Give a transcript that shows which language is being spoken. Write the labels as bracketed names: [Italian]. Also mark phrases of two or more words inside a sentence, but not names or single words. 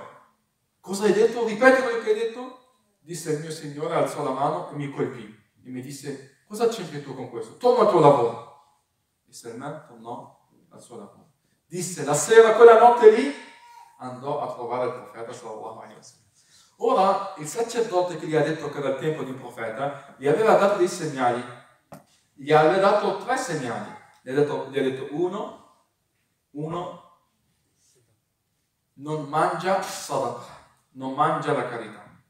[Italian] Cosa hai detto? Ripeti quello che hai detto? Disse il mio Signore, alzò la mano e mi colpì e mi disse, cosa c'entri tu con questo? Torna al tuo lavoro. E Salman tornò al suo lavoro. Disse, la sera, quella notte lì, andò a trovare il profeta [Arabic] صلى الله عليه وسلم. [Italian] Ora, il sacerdote che gli ha detto che era il tempo di un profeta, gli aveva dato dei segnali. Gli aveva dato 3 segnali. Gli ha detto uno, non mangia sadaqa, non mangia la carità.